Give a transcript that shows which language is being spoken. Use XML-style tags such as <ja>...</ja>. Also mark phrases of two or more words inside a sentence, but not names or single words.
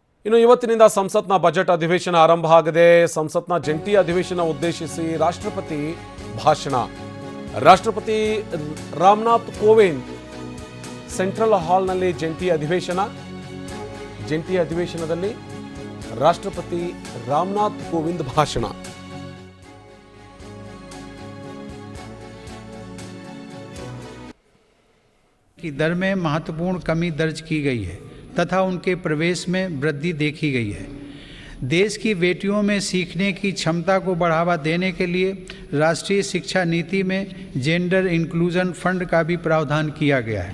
<kn>ಇನ್ನು ಇವತ್ತಿನಿಂದ ಸಂಸತ್ನ ಬಜೆಟ್ ಅಧಿವೇಶನ ಆರಂಭ ಆಗಿದೆ. ಸಂಸತ್ನ ಜಂಟಿ ಅಧಿವೇಶನ ಉದ್ದೇಶಿಸಿ ರಾಷ್ಟ್ರಪತಿ ಭಾಷಣ. ರಾಷ್ಟ್ರಪತಿ ರಾಮನಾಥ್ ಕೋವಿಂದ್ ಸೆಂಟ್ರಲ್ ಹಾಲ್ನಲ್ಲಿ ಜಂಟಿ ಅಧಿವೇಶನದಲ್ಲಿ ರಾಷ್ಟ್ರಪತಿ ರಾಮನಾಥ್ ಕೋವಿಂದ್ ಭಾಷಣ.</kn> <hi>की दर में महत्वपूर्ण कमी दर्ज की गई है तथा उनके प्रवेश में वृद्धि देखी गई है। देश की बेटियों में सीखने की क्षमता को बढ़ावा देने के लिए राष्ट्रीय शिक्षा नीति में</hi> <en>gender inclusion fund</en> <hi>का भी प्रावधान किया गया है।</hi>